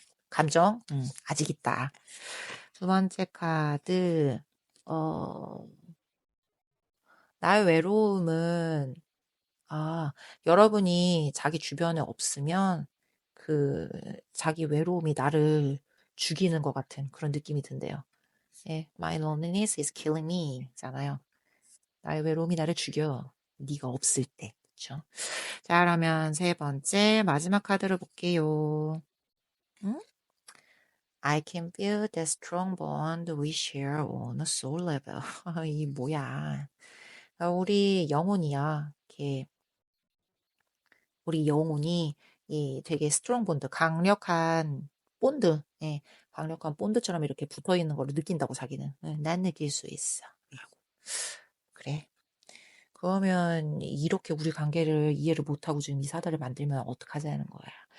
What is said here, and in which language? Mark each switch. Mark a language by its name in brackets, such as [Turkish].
[Korean] 감정, 아직 있다. 두 번째 카드, 어, 나의 외로움은, 여러분이 자기 주변에 없으면 그 자기 외로움이 나를 죽이는 것 같은 그런 느낌이 든대요. [English] 예, My loneliness is killing me 잖아요. [Korean] 나의 외로움이 나를 죽여. 네가 없을 때. 그렇죠? 자, 그러면 세 번째 마지막 카드를 볼게요. 응? [English] I can feel the strong bond we share on a soul level. [Korean] 이 뭐야? 우리 영혼이야. 이렇게 우리 영혼이 이 되게 스트롱 본드, 강력한 본드, 강력한 본드처럼 이렇게 붙어 있는 걸 느낀다고 자기는. 난 느낄 수 있어. 라고. 그래. 그러면 이렇게 우리 관계를 이해를 못하고 지금 이 사달을 만들면 어떡하자는 거야.